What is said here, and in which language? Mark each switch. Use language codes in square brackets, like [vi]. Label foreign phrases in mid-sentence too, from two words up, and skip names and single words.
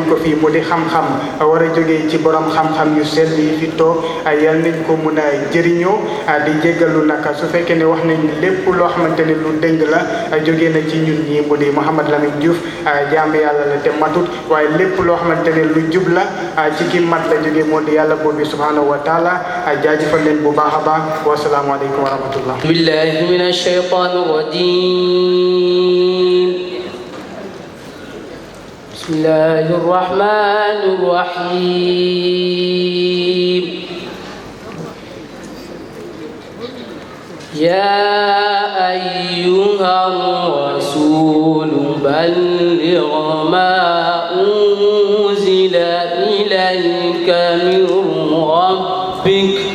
[wo] ko fii mu di xam-xam war a jógee ci borom xam-xam yu sell yi fi toog yal nañ ko mun a jëriñoo di jéggalu naka su fekkee ne wax nañ lépp loo xamante ne lu dëng la jógee na ci ñun ñi mu di Mouhamed Lamine Diouf jaam yàlla la te matut waaye lépp loo xamante ne lu jub la ci ki mat la jógee moo di yàlla buur bi [ar] سبحانه وتعالى [wo] jaajëfal leen bu baax a baax [ar] والسلام عليكم ورحمة الله بالله من الشيطان الرجيم بسم الله الرحمن الرحيم يا أيها الرسول بلغ ما أنزل إليك من ربك